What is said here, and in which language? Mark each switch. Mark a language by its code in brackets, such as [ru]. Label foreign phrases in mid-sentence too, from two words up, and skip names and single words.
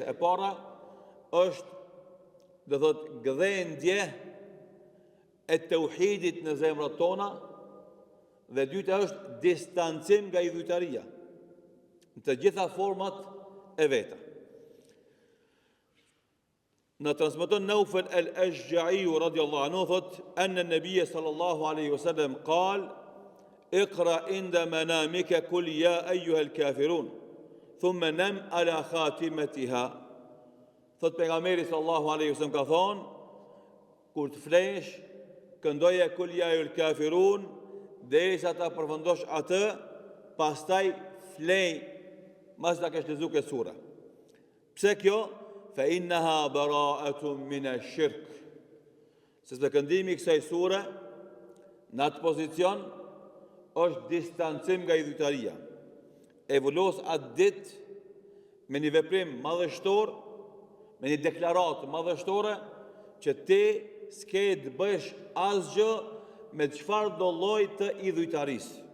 [sq] E para është, do thot, gdhendje e tauhidit në zemrat tona dhe dyta është distancim nga idhujtaria në të gjitha format e veta. Në transmeton [ar] Naufel al-Ashja'i رضي الله عنه thot أن النبي صلى الله عليه وسلم قال اقرأ عند منامك قل يا أيها الكافرون ثم نم على خاتمتها. [sq] Thot pejgamberi [ar] صلى الله عليه وسلم [sq] ka thonë kur të flesh këndoje [ar] قل يا أيها الكافرون [sq] derisa ta përfundosh atë, pastaj flej mas ta kesh lexuar këtë sure. Pse kjo? [ar] فإنها براءة من الشرك. [sq] Sepse këndimi i kësaj sure në atë pozicion është distancim nga idhujtaria. E vulos atë ditë me një veprim madhështor, me një deklaratë madhështore që ti s'ke të bësh asgjë me çfarë do lloj të idhujtarisë.